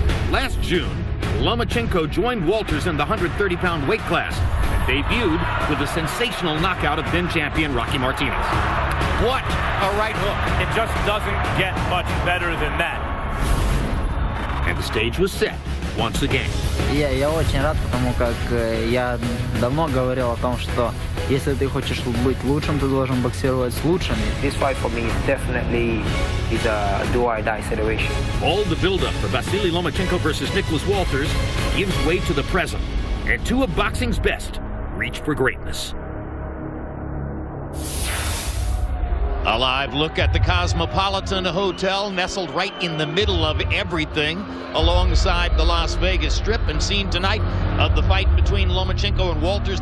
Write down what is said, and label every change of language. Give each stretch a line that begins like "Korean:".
English: Last June, Lomachenko joined Uolters in the 130-pound weight class and debuted with a sensational knockout of then-champion Rocky Martinez. What a right hook. It just doesn't get much better than that. And the stage was set once again.
Russian: Я очень рад, потому как я давно говорил о том, что если ты хочешь быть лучшим, ты должен боксировать с лучшими.
English: This fight for me definitely is a do-or-die situation. All the build-up for Vasilie Lomachenko versus Nicholas Uolters gives way to the present, and two of boxing's best reach for greatness. A live look at the Cosmopolitan Hotel, nestled right in the middle of everything, alongside the Las Vegas Strip, and seen tonight of the fight between Lomachenko and Uolters.